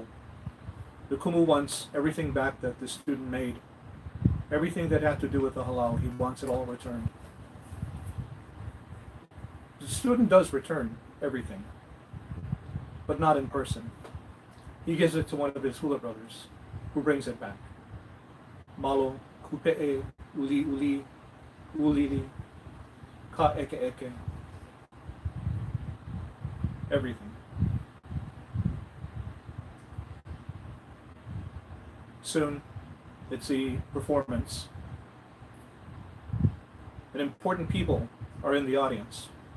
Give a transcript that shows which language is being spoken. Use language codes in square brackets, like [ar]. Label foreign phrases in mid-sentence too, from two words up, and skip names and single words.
[en] The kumu wants everything back that the student made. Everything that had to do with the halau, he wants it all returned. The student does return everything, but not in person. He gives it to one of his hula brothers, who brings it back. [haw] Malo, kupe'e, uli uli, ulili, ka eke eke. [en] Everything. Soon, it's the performance. And important people are in the audience.